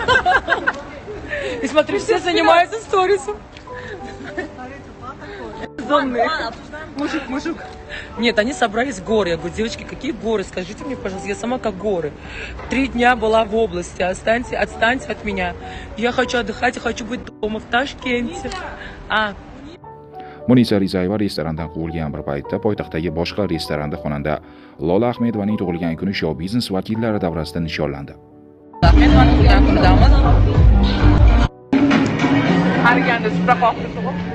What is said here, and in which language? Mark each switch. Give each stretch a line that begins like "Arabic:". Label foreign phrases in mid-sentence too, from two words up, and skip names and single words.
Russian: И смотри, все занимаются сторисом. бездомные. Мужик. Нет, они собрались в горы. Я говорю, девочки, какие горы? Скажите мне, пожалуйста, я сама как горы. 3 дня была в области, отстаньте от меня. Я хочу отдыхать, я хочу быть дома в Ташкенте.
Uzbek: Munisa Rizayeva restorandan quvilgan bir paytda poytaxtdagi boshqa restoranda xonanda Lola Ahmedovaning tug'ilgan kuni shou biznes vakillari davrasida nishonlandi. Ahmedovaning tug'ilgan kunidamiz. Qariganda supra qoqib tug'ib.